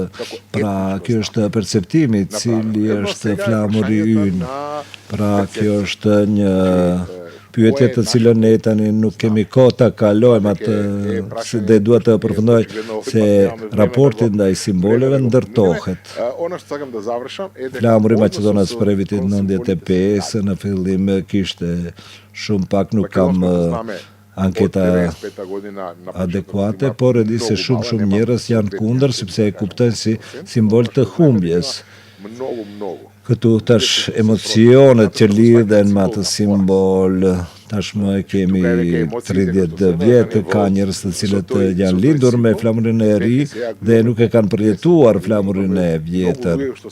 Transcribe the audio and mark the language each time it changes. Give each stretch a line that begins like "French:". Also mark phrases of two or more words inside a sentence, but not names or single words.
Albanian: Pra, kjo është perceptimi cili është flamuri ynë. Pra, kjo është një pyetje të cilën ne tani nuk kemi kohë ta kalojmë atë, se dhe duhet të përfundoj se raporti ndaj simboleve ndërtohet.
Macedonian: Ono što sakam da završam
Albanian: Flamuri i Maqedonas për vitin 95 në fillim kishte shumë pak, nuk kam anketa adekuate, por e di se shumë njerëz janë kundër sepse e kuptojnë si simbol të humbjes. Këtu tash emocionet që lidhen me atë simbol, tashmë e kemi 30 vjetë, ka njerëz të cilët janë lindur me flamurin e ri dhe nuk e kanë përjetuar flamurin e vjetër.